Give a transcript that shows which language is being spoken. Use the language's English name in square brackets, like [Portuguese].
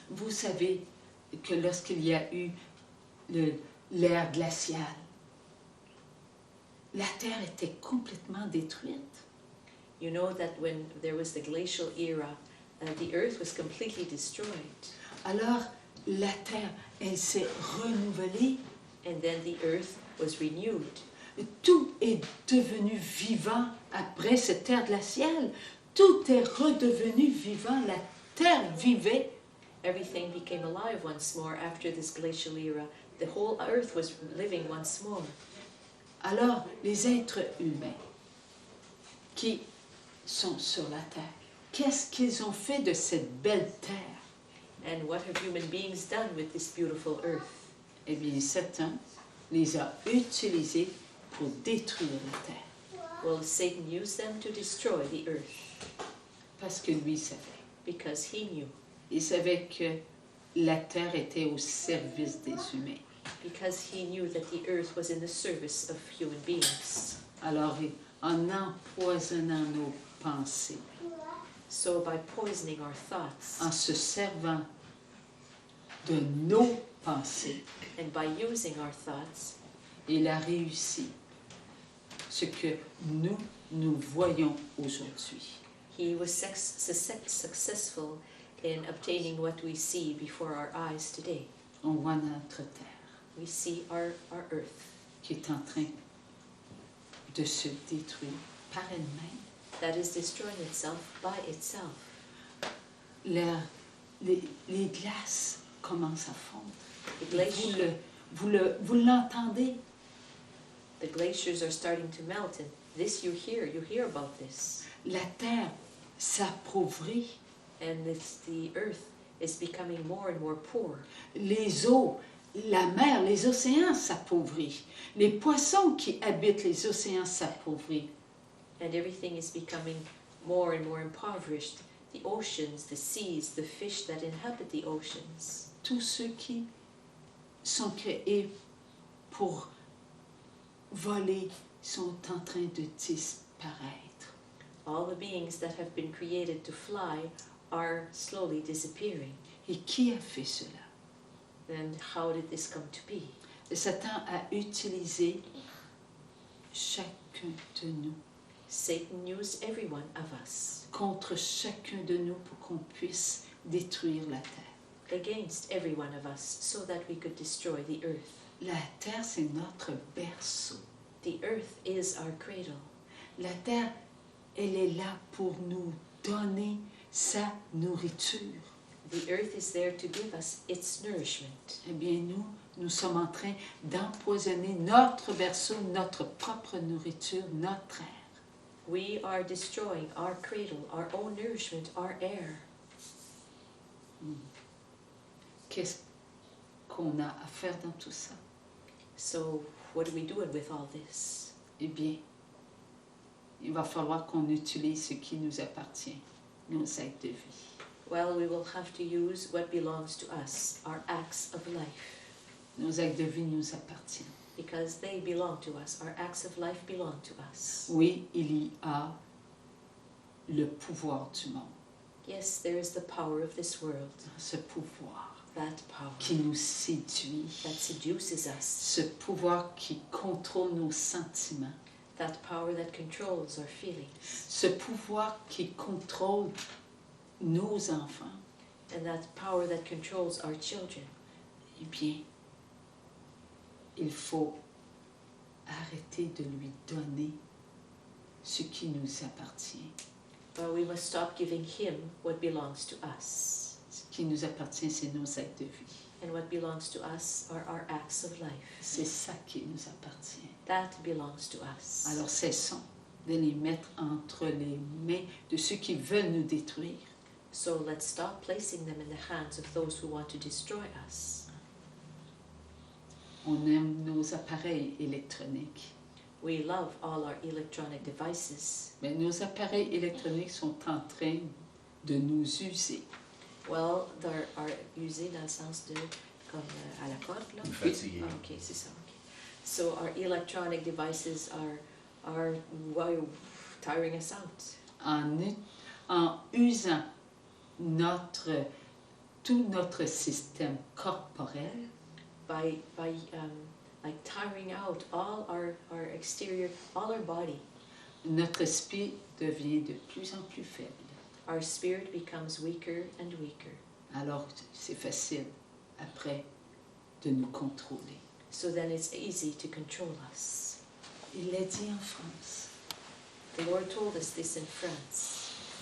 [French] Vous savez que lorsqu'il y a eu l'ère glaciale, la Terre était complètement détruite. [English] You know that when there was the glacial era, the earth was completely destroyed. [French] Alors, la Terre, elle s'est renouvelée. [English] And then the earth was renewed. [French] Tout est devenu vivant après cette ère glaciale. Tout est redevenu vivant. La Terre vivait. [English] Everything became alive once more after this glacial era. The whole earth was living once more. [French] Alors, les êtres humains qui sont sur la Terre, qu'est-ce qu'ils ont fait de cette belle Terre? [English] And what have human beings done with this beautiful earth? [French] Eh bien, Satan les a utilisés pour détruire la Terre. [English] Well, Satan used them to destroy the earth [French] Parce que lui savait. [English] because he knew. [French] Il savait que la Terre était au service des humains. [English] Because he knew that the earth was in the service of human beings. [French] Alors, en empoisonnant nos pensées, [English] So by poisoning our thoughts [French] en se servant de nos pensées, [English] and by using our thoughts, [French] il a réussi ce que nous voyons aujourd'hui. [English] he was successful in obtaining what we see before our eyes today. [French] On voit notre Terre [English] We see our earth [French] qui est en train de se détruire par elle-même. [English] that is destroying itself by itself. [French] Les glaces commencent à fondre. [English] The [French] Vous l'entendez? [English] The glaciers are starting to melt, and this you hear about this. [French] La Terre s'appauvrit. [English] And the earth is becoming more and more poor. [French] Les eaux, la mer, les océans s'appauvrissent. Les poissons qui habitent les océans s'appauvrissent. [English] And everything is becoming more and more impoverished. The oceans, the seas, the fish that inhabit the oceans. [French] Tous ceux qui sont créés pour voler sont en train de disparaître. [English] All the beings that have been created to fly are slowly disappearing. [French] Et qui a fait cela? [English] Then how did this come to be? [French] Satan a utilisé chacun de nous [English] Satan used every one of us [French] contre chacun de nous pour qu'on puisse détruire la terre. [English] against every one of us so that we could destroy the earth. [French] La terre, c'est notre berceau. [English] The earth is our cradle. [French] La terre, elle est là pour nous donner sa nourriture. [English] The earth is there to give us its nourishment. [French] Eh bien, nous sommes en train d'empoisonner notre berceau, notre propre nourriture, notre air. [English] We are destroying our cradle, our own nourishment, our air. [French] Qu'est-ce qu'on a à faire dans tout ça? [English] So what are we doing with all this? [French] Eh bien, il va falloir qu'on utilise ce qui nous appartient, nos actes de vie. [English] Well, we will have to use what belongs to us, our acts of life, [French] Nos actes de vie nous appartiennent. [English] because they belong to us. Our acts of life belong to us. [French] Oui, il y a le pouvoir du monde. [English] Yes, there is the power of this world, [French] Ce pouvoir [English] that power [French] qui nous séduit. [English] that seduces us, [French] Ce pouvoir qui contrôle nos sentiments. [English] that power that controls our feelings, [French] Ce pouvoir qui contrôle nos enfants. [English] and that power that controls our children. [French] Eh bien, il faut arrêter de lui donner ce qui nous appartient. [English] But we must stop giving him what belongs to us. [French] Ce qui nous appartient, c'est nos actes de vie. [English] And what belongs to us are our acts of life. [French] C'est ça qui nous appartient. [English] That belongs to us. [French] Alors cessons de les mettre entre les mains de ceux qui veulent nous détruire. [English] So let's stop placing them in the hands of those who want to destroy us. [French] On aime nos appareils électroniques. [English] We love all our electronic devices. [French] Mais nos appareils électroniques sont en train de nous user. [English] Well, they are [French] usés dans le sens de comme à la corde là. Fatigué. Ah, ok, c'est ça. Okay. [English] So our electronic devices are wow, tiring us out. [French] En usant tout notre système corporel, [English] By like tiring out all our exterior, all our body, [French] notre esprit devient de plus en plus faible. [English] our spirit becomes weaker and weaker. [French] Alors c'est facile après de nous contrôler. [English] So then it's easy to control us. [French] Il l'a dit en France. [English] The Lord told us this in France.